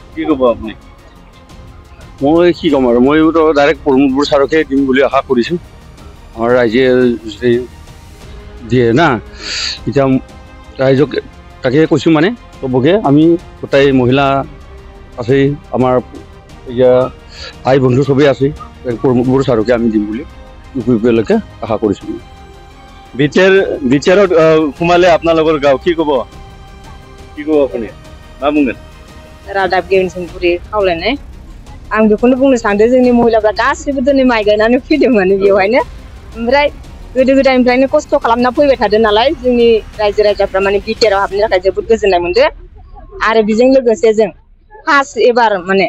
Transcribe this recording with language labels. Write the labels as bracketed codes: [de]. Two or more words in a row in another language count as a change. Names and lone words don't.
[as] কি ক'ব আপুনি মই কি ক'ম আৰু মইতো ডাইৰেক্ট প্ৰমোদবোৰ ছাৰকে দিম বুলি আশা কৰিছোঁ আমাৰ ৰাইজে যদি দিয়ে না এতিয়া ৰাইজক তাকে কৈছোঁ মানে চবকে আমি গোটেই মহিলা আছেই আমাৰ এতিয়া ভাই বন্ধু চবেই আছে প্ৰমোদবোৰ ছাৰকে আমি দিম বুলি ইউপিপিএলৈকে আশা কৰিছোঁ বিটিআৰত সোমালে আপোনালোকৰ গাঁও কি ক'ব আপুনি [brx] मा बुंगोन रादाब गेवनसिंपुरि खावलायनाय आं बेखौनो बुंनो सानदों जोंनि महिलाफ्रा गासिबो दिनै माइ गायनानै फैदों माने बेवहायनो ओमफ्राय गोदो गोदायनिफ्रायनो खस्थ' खालामना फैबाय थादों नालाय जोंनि रायजो राजाफ्रा माने बिटिआराव हाबनो थाखाय जोबोद गोजोननाय मोनदों आरो बेजों लोगोसे जों फार्स्ट एबार माने